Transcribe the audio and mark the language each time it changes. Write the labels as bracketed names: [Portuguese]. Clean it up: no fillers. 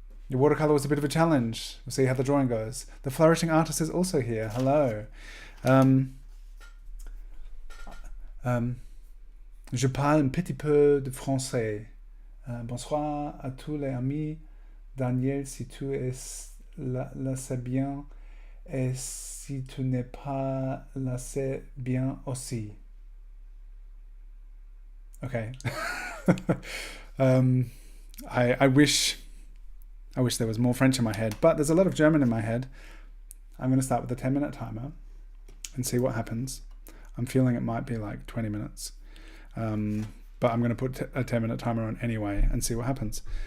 [English] Your watercolor was a bit of a challenge. We'll see how the drawing goes. The flourishing artist is also here. Hello. [French] Je parle un petit peu de français. Bonsoir à tous les amis. Daniel, si tu es là, c'est bien. Et si tu n'es pas là, c'est bien aussi. [English] Okay. I wish there was more French in my head, but there's a lot of German in my head. I'm going to start with a 10-minute timer and see what happens. I'm feeling it might be like 20 minutes. But I'm going to put a 10-minute timer on anyway and see what happens.